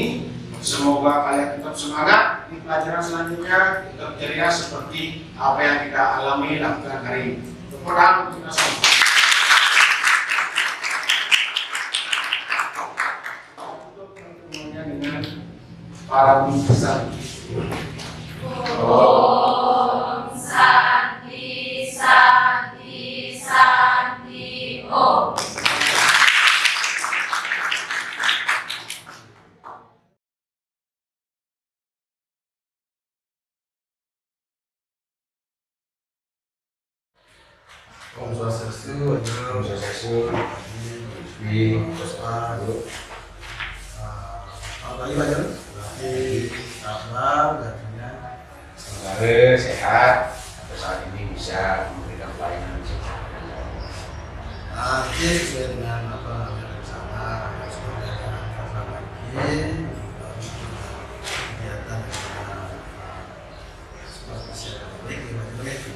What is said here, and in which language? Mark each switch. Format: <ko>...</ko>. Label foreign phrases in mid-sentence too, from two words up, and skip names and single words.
<id>Semoga kalian tetap semangat di pelajaran selanjutnya, tetap ceria seperti apa yang kita alami lakukan hari ini. Tepuk tangan untuk kita semua. Tutup pertemuannya dengan para bintang.</id> <sa>Om Santi Santi Santi Om. Om Swastiastu, Om Swastiastu, di Puspa,</sa> <id>apa lagi Pak Jon? Berarti sabar, gantinya. Semoga sehat sampai saat ini bisa memberikan pelayanan. Nanti sesuai dengan apa namanya rencana yang sudah dilaksanakan lagi, kegiatan seperti seperti ini.</id>